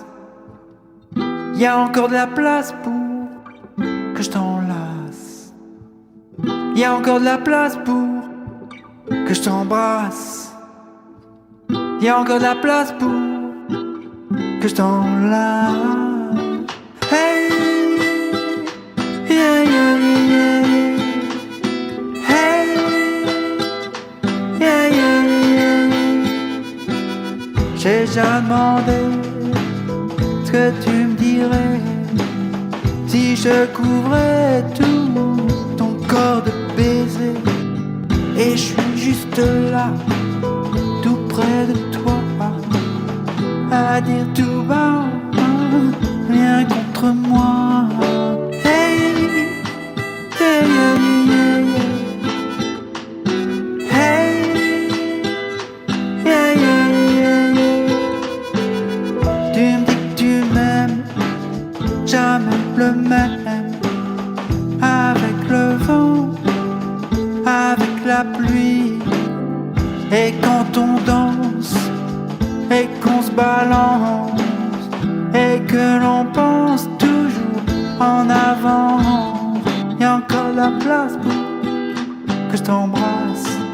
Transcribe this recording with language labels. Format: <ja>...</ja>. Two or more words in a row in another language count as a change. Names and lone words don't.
<fr>Y a encore de la place pour que je t'enlace. Y a encore de la place pour que je t'embrasse. Y a encore de la place pour que je t'enlace.</fr> <en>Hey, yeah, yeah, yeah, yeah. Hey, yeah, yeah, yeah.</en> <fr>J'ai déjà demandé ce que tu me dirais si je couvrais tout ton corps de baisers. Et je suis juste là, tout près de toi, à dire tout bas, viens contre moi.</fr> <en>Hey, yeah, yeah, yeah, yeah. Hey, yeah, yeah, yeah, yeah.</en> <fr>Tu me dis que tu m'aimes, jamais le même. Avec le vent, avec la pluie. Et quand on danse, et qu'on se balance, et que l'on pense toujours en avant, y a encore la place pour que je t'embrasse.</fr>